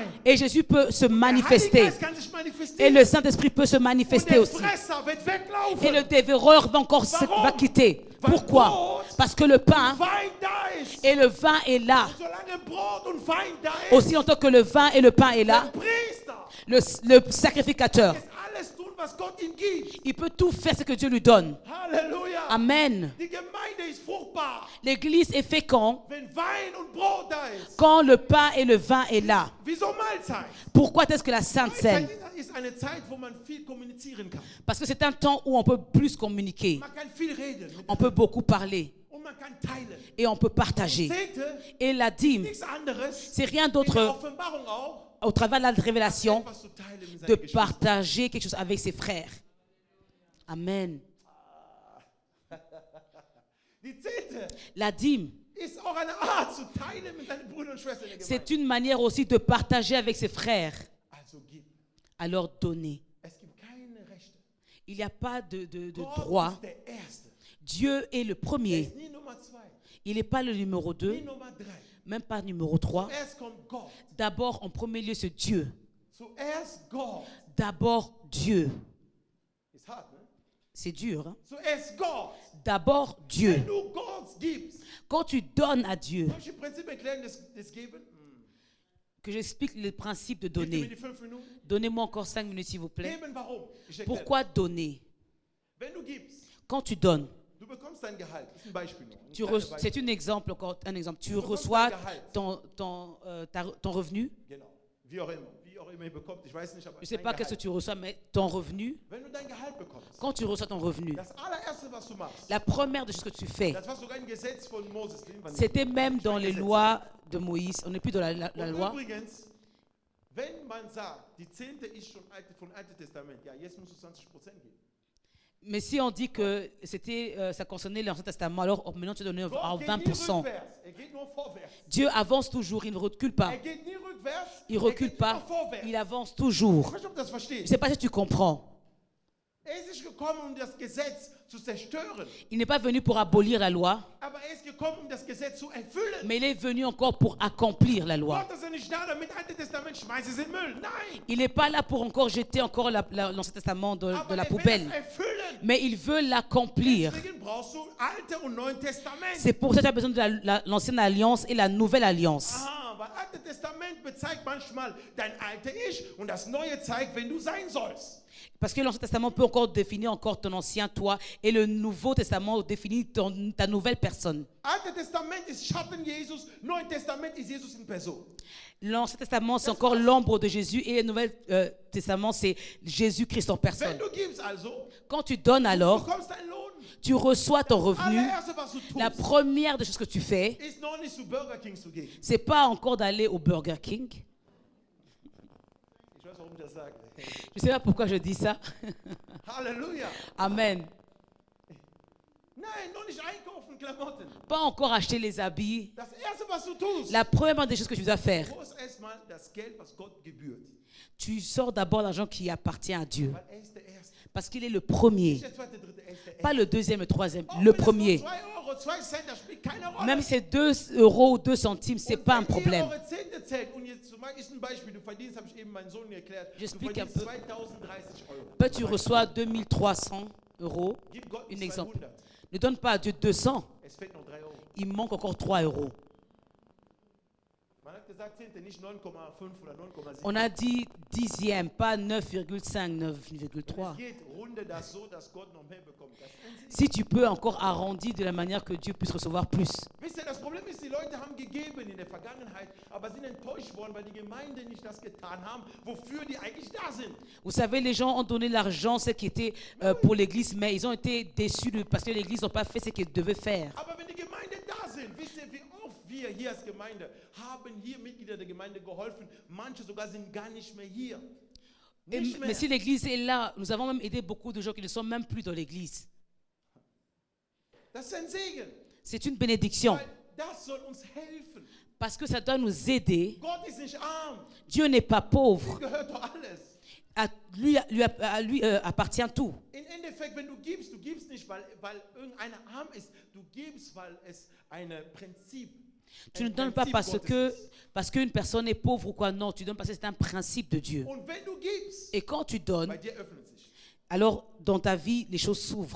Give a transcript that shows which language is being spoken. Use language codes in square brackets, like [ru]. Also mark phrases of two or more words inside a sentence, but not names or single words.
[fr] Et Jésus peut se [de] Der Heilige [fr] manifester. [de] Geist kann sich [fr] Et [de] manifestieren. [fr] le Saint-Esprit peut se [de] Und [fr] manifester [de] der [fr] aussi. [de] Fresser wird weglaufen. [fr] Et le dévoreur va encore va quitter. Pourquoi? Parce que le pain [de] Wein da ist. [fr] et le vin est là. [de] Und solange Brot und Wein da ist, [fr] Aussi longtemps que le vin et le pain est [de] der [fr] là, [de] Priester [fr] le sacrificateur, [de] ist alles tun, was Gott ihm gibt. [fr] il peut tout faire ce que Dieu lui donne. [de] Halleluja. [fr] Amen. [de] Die Gemeinde ist fruchtbar, [fr] L'église est féconde [de] wenn Wein und Brot da ist. [fr] quand le pain et le vin est là. [de] Wieso Mahlzeit? [fr] Pourquoi est-ce que la Sainte Seine? [de] Mahlzeit ist eine Zeit, wo man viel kommunizieren kann. [fr] Parce que c'est un temps où on peut plus communiquer. [de] Man kann viel reden [fr] On peut beaucoup parler [de] und man kann teilen. [fr] et on peut partager. [de] Zehnte, [fr] Et la dîme, [de] nichts anderes. [fr] c'est rien [de] In der [fr] d'autre [de] Offenbarung auch, [fr] au travers de la révélation [de] etwas zu teilen mit [fr] de [de] seinen Geschwistern. [fr] partager quelque chose avec ses frères. Amen. [de] Die Zehnte [fr] La dîme, [de] ist auch eine Art zu teilen mit seinen Brüdern und Schwestern in der Gemeinde. [fr] c'est une manière aussi de partager avec ses frères. [de] Also gib. [fr] Alors donner. [de] Es gibt keine Rechte. [fr] Il n'y a pas de [de] Gott [fr] droit. [de] ist der Erste. [fr] Dieu est le [de] Er [fr] premier. [de] ist nie Nummer 2, [fr] Il n'est pas le numéro 2, [de] nie Nummer 3. [fr] même pas numéro 3. [de] Zuerst kommt Gott. [fr] D'abord, en premier lieu, c'est Dieu. [de] Zuerst Gott. [fr] D'abord, Dieu. [de] Ist hart, ne? [fr] C'est dur. Hein? [de] Zuerst Gott. [fr] D'abord, [de] Wenn [fr] Dieu. [de] du Gott gibst. [fr] Quand tu donnes à Dieu, [de] Soll ich im Prinzip erklären, das Geben? [fr] que j'explique le principe de [de] Gib mir [fr] donner. [de] die 5 Minuten. [fr] Donnez-moi encore 5 minutes, s'il vous plaît. [de] Geben, warum? Ich erkläre. [fr] Pourquoi donner? [de] Wenn du gibst, [fr] Quand tu donnes, [de] du bekommst dein Gehalt. Das ist ein Beispiel. Nur. Ein [fr] tu [de] kleines Beispiel. [fr] c'est un exemple, encore un exemple. Tu [de] bekommst [fr] reçois [de] dein Gehalt. [fr] ton revenu. [de] Genau. Wie auch immer ihr bekommt. Ich weiß nicht, aber [fr] Je ne sais [de] dein [fr] pas qu'est-ce que [de] Gehalt. [fr] tu reçois, mais ton revenu, [de] Wenn du dein Gehalt bekommst, [fr] quand tu reçois ton revenu, [de] das allererste, was du machst, [fr] la première des choses que tu fais, [de] das war sogar ein Gesetz von Moses. [fr] c'était même dans les lois de Moïse. On n'est plus dans la [de] Und [fr] loi. [de] übrigens, wenn man sagt, die Zehnte ist schon von Alten Testament, ja, jetzt musst du 20% geben. [fr] Mais si on dit que ça concernait l'Ancien Testament, alors maintenant tu donnes en [de] Gott geht nie [fr] 20%. [de] rückwärts, geht nur vorwärts. [fr] Dieu avance toujours, il ne recule pas. [de] Geht nie rückwärts, [fr] Il ne recule [de] geht [fr] pas, [de] immer vorwärts. [fr] il avance [de] Ich [fr] toujours. [de] weiß nicht, ob du das [fr] Je ne [de] verstehst. [fr] sais pas si tu comprends. [de] Ist nicht gekommen, das Gesetz zu zerstören, [fr] Il n'est pas venu pour abolir la loi, [de] aber ist gekommen, das Gesetz zu erfüllen. [fr] mais il est venu encore pour accomplir la loi. [de] Gott ist nicht da, damit Alte Testament schmeißt es in den Müll. Nein. [fr] Il n'est pas là pour encore jeter encore l'Ancien Testament de [de] Aber [fr] la [de] er will [fr] poubelle, [de] es erfüllen. [fr] mais il veut l'accomplir. [de] Deswegen brauchst du Alte und Neuen Testament. [fr] C'est pour ça que tu as besoin de l'ancienne alliance et la nouvelle alliance. [de] Aha, weil Alte Testament bezeigt manchmal dein alte Ich und das Neue zeigt, wen du sein sollst. [fr] Parce que l'Ancien Testament peut encore définir encore ton ancien toi et le Nouveau Testament définit ta nouvelle personne. [de] Alte Testament ist Schatten Jesus, Neuen Testament ist Jesus in Person. [fr] L'Ancien Testament, c'est encore l'ombre de Jésus et le Nouveau Testament, c'est Jésus-Christ en [de] Wenn [fr] personne. [de] du gibst also, [fr] Quand tu donnes [de] du [fr] alors, [de] bekommst deinen Lohn. [fr] tu reçois ton revenu. [de] Allererste, was du [fr] La [de] tust, [fr] première des choses que tu fais, [de] ist noch nicht zu Burger King zu gehen. [fr] c'est pas encore d'aller au Burger King. [de] Ich weiß, warum ich das sage. [fr] Je sais pas pourquoi je dis ça. [de] Halleluja. [fr] Amen. [de] Nein, noch nicht einkaufen, Klamotten. [fr] Pas encore acheter les habits. [de] Das Erste, was du tust, [fr] La première des choses que tu dois faire, [de] wo ist erstmal das Geld, was Gott gebührt. [fr] tu sors d'abord l'argent qui appartient à Dieu. [de] Weil er ist der Erste. [fr] Parce qu'il est le premier. [de] Nicht der Zweite, Dritte, er ist der Erste. [fr] Pas le deuxième, le troisième, [de] Auch [fr] le [de] wenn es nur [fr] premier. [de] 2 Euro, 2 Cent, das spielt keine Rolle. [fr] Même si c'est 2 euros ou 2 centimes, c'est [de] Und [fr] pas un [de] wenn ihr [fr] problème. [de] eure Zehnte zählt, und jetzt zum Beispiel ist ein Beispiel, du verdienst, habe ich eben meinen Sohn erklärt, du [fr] J'explique [de] verdienst [fr] un peu. [de] 2030 Euro. [fr] Peut tu reçois 2300 euros. [de] Gib Gott [fr] Un [de] 200. [fr] exemple. Ne donne pas à Dieu 200. [de] Es fehlt noch 3 Euro. [fr] Il manque encore 3 euros. [de] Man hat gesagt Zehnte, nicht 9,5 oder 9,7. [fr] On a dit dixième, pas 9,5, 9,3. [de] Es geht, runde das so, dass Gott noch mehr bekommt. Das ist [fr] Si tu peux encore arrondir de la manière que Dieu puisse recevoir plus. [de] Wisst ihr, das Problem ist, die Leute haben gegeben in der Vergangenheit, aber sind enttäuscht worden, weil die Gemeinde nicht das getan haben, wofür die eigentlich da sind. [fr] Vous savez, les gens ont donné l'argent, ce qui était pour l'église, mais ils ont été déçus parce que l'église n'a pas fait ce qu'elle devait faire. [de] Aber wenn die Gemeinde da sind, wisst ihr, wie oft wir hier als Gemeinde haben hier Mitglieder der Gemeinde geholfen, manche sogar sind gar nicht mehr hier. Nicht mehr. [fr] Mais si l'église est là, nous avons même aidé beaucoup de gens qui ne sont même plus dans l'église. [de] Das ist ein Segen, [fr] C'est une bénédiction [de] weil das soll uns helfen. [fr] parce que ça doit nous aider. [de] Gott ist nicht arm, [fr] Dieu n'est pas [de] ihm [fr] pauvre. [de] gehört doch alles. [fr] À lui appartient tout. [de] Im Endeffekt, wenn du gibst nicht, weil irgendeiner arm ist, du gibst, weil es ein Prinzip [fr] Tu ne donnes pas parce qu'une personne est pauvre ou quoi. Non, tu donnes parce que c'est un principe de Dieu. [de] Und wenn du gibst, [fr] Et quand tu donnes, [de] bei dir öffnet sich. [fr] alors dans ta vie, les choses s'ouvrent.